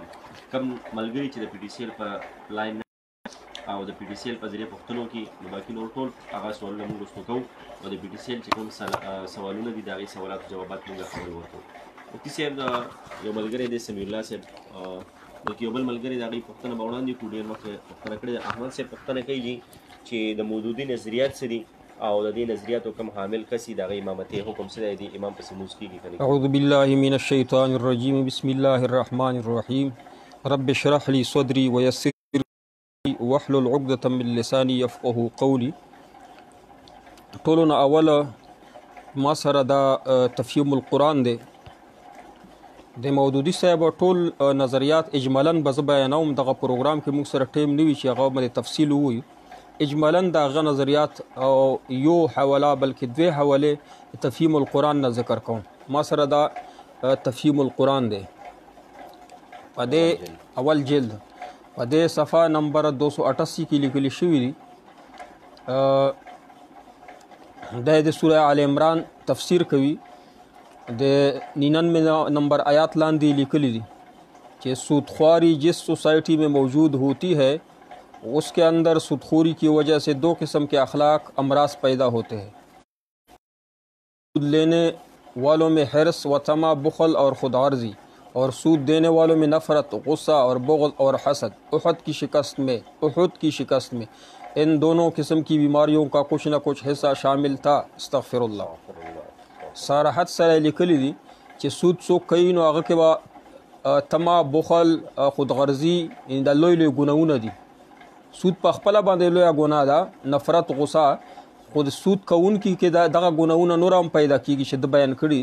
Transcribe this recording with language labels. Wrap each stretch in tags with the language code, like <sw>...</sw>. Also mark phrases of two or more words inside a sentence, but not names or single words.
<ps>کوم ملګري چې د پی ټي سی ایل په لاین او د پی ټي سی ایل په ذریعه پوښتنو کې نو باقي نور ټول هغه سوالونه موږ رسو کوو او د پی ټي سی ایل چې کوم سوالونه دي د هغې سوالاتو جوابات موږ خپل ورکوو. مفتي صاحب یو ملګری دی سمیع الله صاحب، بلکې یو بل ملګری د هغې پوښتنه به وړاندې کړو، ډېر وخت پوښتنه کړې ده. احمد صاحب پوښتنه کوي چې د مودودي نظریات څه دي او د دې نظریاتو کوم حامل کس دي د هغې امامتۍ حکم څه دی، د امام پسې لمونځ کېږي که نه؟</ps> <ar>اعوذ بالله من الشیطان الرجیم بسم الله الرحمن الرحیم رب اشرح لي صدري ويسر لي واحلل عقدة من لساني يفقهوا قولي.</ar> <ps>ټولو نه اوله ما سره دا تفهیم القرآن دی د مودودي صاحب ټول نظریات اجمالاً به زه بیانوم. دغه پروګرام کې موږ سره ټیم نه وي چې هغه به د تفصیل ووایو. اجمالاً د هغه نظریات او یو حواله بلکې دوې حوالې تفهیم القرآن نه ذکر کوم. ما سره دا تفهیم القرآن دی په دې اول جلد په دې صفحه نمبر 288 کې لیکل شوی دی د سوره آل عمران تفسیر کوي د 99 نمبر آیات لاندې لیکلی دی</ps> <ur>کہ سودخواری جس سوسائٹی میں موجود ہوتی ہے اس کے اندر سودخوری کی وجہ سے 2 قسم کے اخلاق امراض پیدا ہوتے ہیں. سود لینے والوں میں حرص و طمع، بخل اور خود غرضی، اور سود دینے والوں میں نفرت، غصہ اور بغض اور حسد. احد کی شکست میں ان دونوں قسم کی بیماریوں کا کچھ نہ کچھ حصہ شامل تھا.</ur> <ar>استغفر اللہ.</ar> <ps>صراحت سره لیکلی دي چې سود څوک کوي نو هغه کې به طمع، بخل، خودغرضي د لوی لوی ګناهونه دي. سود په خپله باندې لویه ګناه ده، نفرت، غصه. خو د سود کوونکي کې دغه ګناهونه نور هم پیدا کېږي چې د بیان کړي.</ps>